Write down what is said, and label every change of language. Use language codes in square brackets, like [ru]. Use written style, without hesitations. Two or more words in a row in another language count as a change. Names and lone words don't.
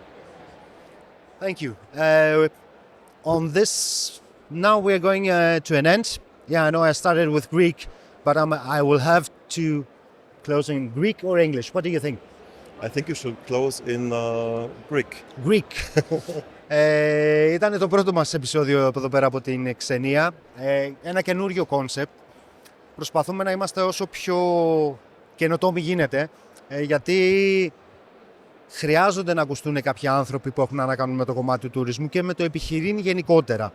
[en] Thank you. On this, now we're going to an end. Yeah, I know I started with Greek, but I will have to close in Greek or English. What do you think? I think you should close in Greek. Greek. [el] Ήταν το πρώτο μας επεισόδιο από εδώ πέρα από την Xenia. Ένα καινούριο κόνσεπτ. Προσπαθούμε να είμαστε όσο πιο καινοτόμοι γίνεται, γιατί χρειάζονται να ακουστούν κάποιοι άνθρωποι που έχουν να κάνουν με το κομμάτι του τουρισμού και με το επιχειρήν γενικότερα.